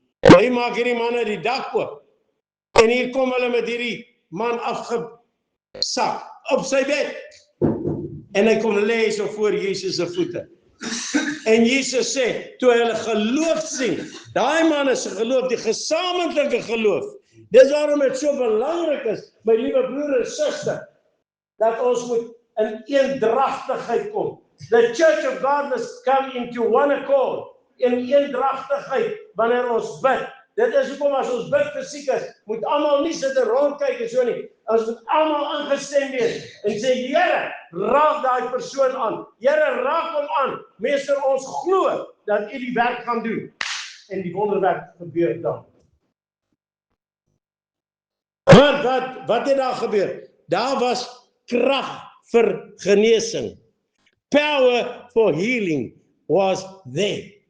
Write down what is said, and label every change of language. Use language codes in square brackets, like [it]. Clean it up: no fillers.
[af] Maar hier maak hierdie manne die dak oop. En hier kom hulle met hierdie man afgesak op sy bed. En hy kom lê so voor Jesus se voete. En Jesus sê, toe hy hulle geloof sien, daai manne se geloof, die gesamentlike geloof, dis waarom dit so belangrik is, my liewe broer en suster, dat ons moet in eendragtigheid kom. [en] The church of God must come into one accord, [af] in eendragtigheid, wanneer ons bid. Dit is hoekom as ons bid vir siekes, moet almal nie sit en rondkyk en so nie. Ons moet almal aangestem wees en sê, Here, raak daai persoon aan. Here, raak hom aan. Meester, ons glo dat U die werk gaan doen. En die wonderwerk gebeur dan. Maar wat het daar gebeur? Daar was krag vir genesing. [en] Power for healing was there.